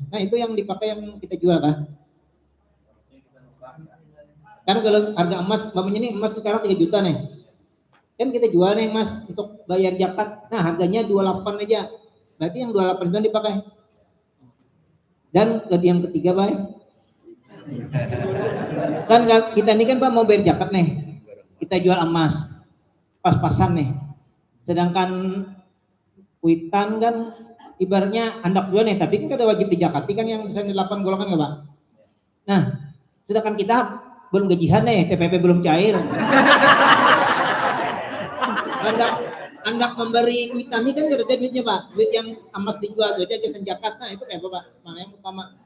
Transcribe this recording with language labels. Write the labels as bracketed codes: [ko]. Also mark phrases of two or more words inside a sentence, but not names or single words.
[id] Nah itu yang dipakai yang kita jual kah? Kan kalau harga emas, umpamanya nih emas sekarang 3 juta nih. Kan kita jual nih emas untuk bayar zakat. Nah harganya 28 aja. Berarti yang 28 itu dipakai. Dan yang ketiga Pak, kan kita ini kan Pak mau bayar zakat nih, kita jual emas pas-pasan nih, sedangkan kuitan kan ibaratnya hendak jual nih, tapi kan ada wajib dijakati kan yang misalnya 8 golongan nggak Pak? Nah, sedangkan kita belum gajian nih, TPP belum cair. Hendak memberi kuitan ini kan gak ada duitnya Pak, duit yang emas dijual, duitnya jasa zakat. Nah itu kayak apa Pak? Mana yang utama?